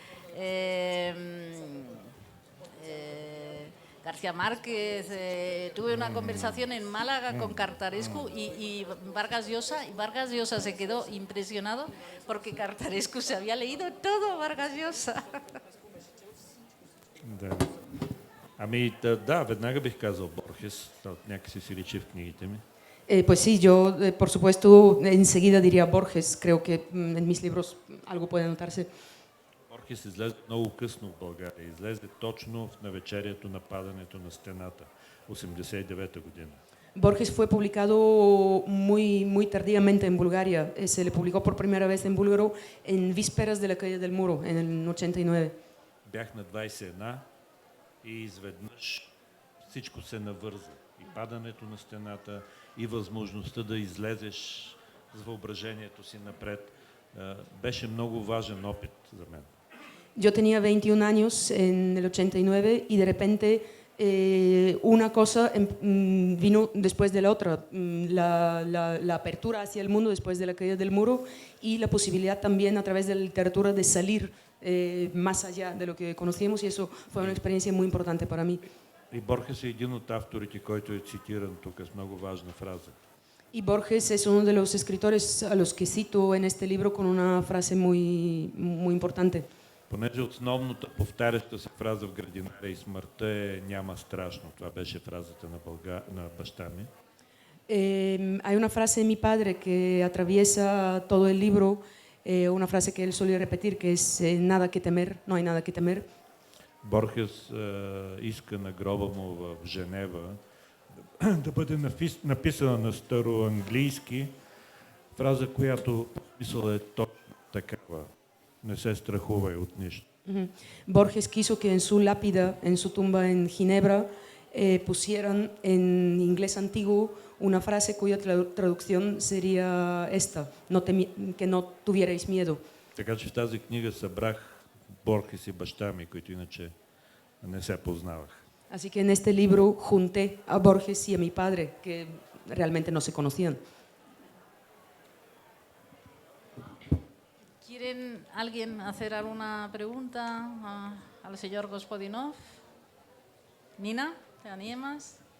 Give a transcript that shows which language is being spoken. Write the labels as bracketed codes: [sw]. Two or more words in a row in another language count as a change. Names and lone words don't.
[es] García Márquez, tuve una conversación en Málaga con Cartarescu y Vargas Llosa, y Vargas Llosa se quedó impresionado porque Cartarescu se había leído todo Vargas Llosa. [bg] Да. Ами да, веднага бих казал Борхес, някакси си личи в книгите ми. [es] Pues sí, yo por supuesto enseguida diría Borges, creo que en mis libros algo puede notarse. [bg] Борхес излезе много късно в България, излезе точно в навечерието на падането на стената, 89-та година. [es] Borges fue publicado muy tardíamente en Bulgaria. Se le publicó por primera vez en búlgaro en vísperas de la caída del muro, en el 89. [bg] Бях на 21 и изведнъж всичко се навърза. И падането на стената, и възможността да излезеш с въображението си напред. Беше много важен опит за мен. [es] Yo tenía 21 años en el 89 y de repente una cosa vino después de la otra, la apertura hacia el mundo después de la caída del muro y la posibilidad también a través de la literatura de salir más allá de lo que conocíamos y eso fue una experiencia muy importante para mí. [bg] И Борхес е един от авторите, който е цитиран тук с много важна фраза. [es] Y Borges es uno de los escritores a los que cito en este libro con una frase muy importante. [bg] Понеже основната повтаряща се фраза в Градинаря и смъртта е няма страшно. Това беше фразата на баща ми. [es] Hay una frase de mi padre que atraviesa todo el libro, una frase que él solía repetir, que es nada que temer, no hay nada que temer. [bg] Борхес иска на гроба му в Женева да бъде написана на староанглийски фраза, която смисъл е точно такава. Не се страхувай от нищо. [es] Borges quiso que en su lápida, en su tumba en Ginebra, pusieran en inglés antiguo una frase cuya traducción sería esta, que no tuvierais miedo. [bg] Така че в тази книга събрах Борхес и баща ми, които иначе не се познавах. [es] Así que en este libro junté a Borges y a mi padre, que realmente no se conocían. ¿Quieren alguien hacer alguna pregunta al señor Gospodinov? Nina, ¿te animas?